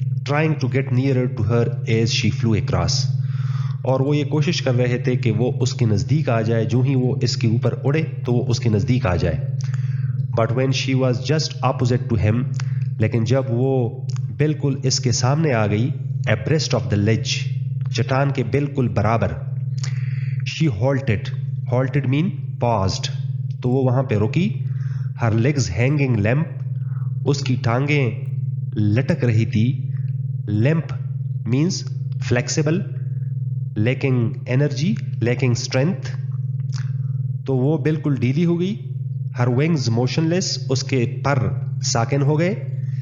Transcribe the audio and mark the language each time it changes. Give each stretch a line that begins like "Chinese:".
English: trying to get nearer to her as she flew across،
Urdu: اور وہ یہ کوشش کر رہے تھے کہ وہ اس کے نزدیک آ جائے، جو ہی وہ اس کے اوپر اڑے تو وہ اس کے نزدیک آ جائے.
English: but when she was just opposite to him،
Urdu: لیکن جب وہ بالکل اس کے سامنے آ گئی.
English: abreast of the ledge,
Urdu: چٹان کے بالکل برابر.
English: she halted mean paused,
Urdu: تو وہ وہاں پہ رکی.
English: her legs hanging limp,
Urdu: اس کی ٹانگیں لٹک رہی تھی.
English: limp means flexible, lacking energy, lacking strength,
Urdu: تو وہ بالکل ڈھیلی ہو گئی.
English: her wings motionless,
Urdu: اس کے پر ساکن ہو گئے.